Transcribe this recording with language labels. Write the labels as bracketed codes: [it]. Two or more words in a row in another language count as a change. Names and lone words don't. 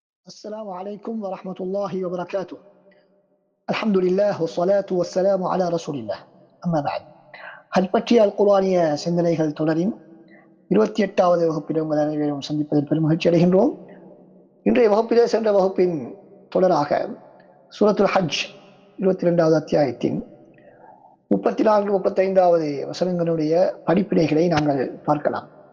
[ar] السلام عليكم ورحمة الله وبركاته. الحمد لله والصلاة والسلام على رسول الله. أما بعد. [ta] ஹஜ் பற்றிய அல் குர்ஆனிய சிந்தனைகள் தொடரின் 28வது வகுப்பில் உங்கள் அனைவரையும் சந்திப்பதில் பெரும் மகிழ்ச்சி அடைகின்றோம். இன்றைய வகுப்பிலே சென்ற வகுப்பின் தொடராக சூரத்துல் ஹஜ் 22வது அத்தியாயத்தின் 34, 35வது வசனங்களுடைய படிப்பினைகளை நாங்கள் பார்க்கலாம்.